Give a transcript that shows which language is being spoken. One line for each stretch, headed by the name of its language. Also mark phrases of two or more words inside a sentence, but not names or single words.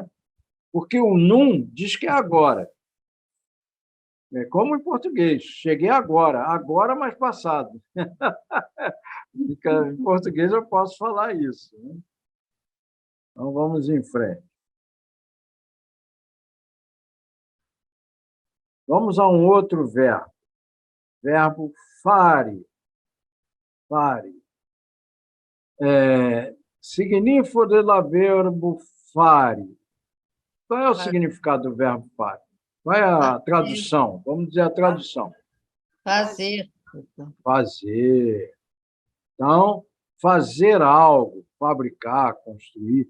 Portuguese: Porque o num diz que é agora. É como em português, cheguei agora, mas passado. Em português eu posso falar isso. Né? Então, vamos em frente. Vamos a um outro verbo. Verbo fare. Fare.
Esperanto: Significo de la verbo fare.
Portuguese: Qual é o significado do verbo fare? Qual é a tradução? Vamos dizer a tradução. Fazer. Fazer. Então, fazer algo, fabricar, construir.